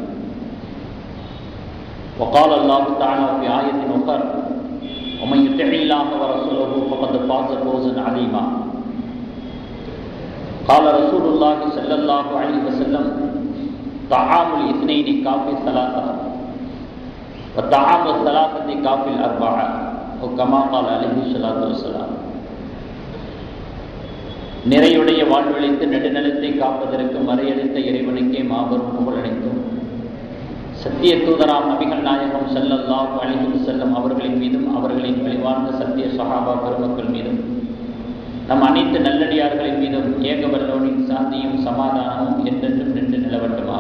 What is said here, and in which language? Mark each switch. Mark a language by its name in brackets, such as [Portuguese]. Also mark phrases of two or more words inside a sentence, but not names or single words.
[Arabic] وقال الله تعالى في آية أخرى ومن يطع الله ورسوله فقد فاز فوزا عظيما. قال رسول الله صلى الله عليه وسلم طعام الاثنين كافي الثلاثة وطعام الثلاثة كافي الأربعة وكما قال عليه الصلاة والسلام. [Tamil] நிறையுடைய வாழ்வழித்து நெடுநிலத்தை காப்பதற்கு மறையளித்த இறைவனுக்கே மாபெரும் புகழடைத்தும் சத்திய தூதராம் நபிகள் நாயகம் [Arabic] صلى الله عليه وسلم [Tamil] அவர்களின் மீதும் அவர்களின் வழிவாழ்ந்த சத்திய சஹாபா பெருமக்கள் மீதும் நம் அனைத்து நல்லடியார்களின் மீதும் ஏகவல்லோனின் சாந்தியும் சமாதானமும் என்றென்றும் நின்று நிலவட்டுமாக.